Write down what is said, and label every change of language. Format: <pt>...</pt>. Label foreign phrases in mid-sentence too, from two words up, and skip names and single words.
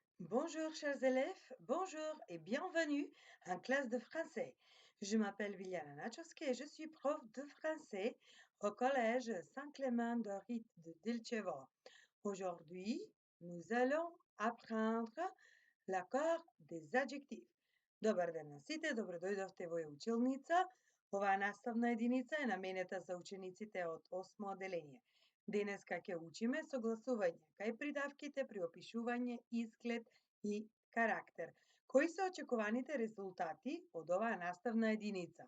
<fr>Bonjour chers élèves, bonjour et bienvenue en classe de français. Je m'appelle Viliana Nachowski et je suis prof de français au collège Saint-Clément d'Orite de Dilchevo. Aujourd'hui, nous allons apprendre l'accord des adjectifs.</fr> <mk>Dobar ден на сите, добро дојдовте во училница. Оваа наставна единица е наменета за учениците од 8 оделение. Денеска ќе учиме согласување кај придавките при опишување изглед и карактер. Кои се очекуваните резултати од оваа наставна единица?</mk>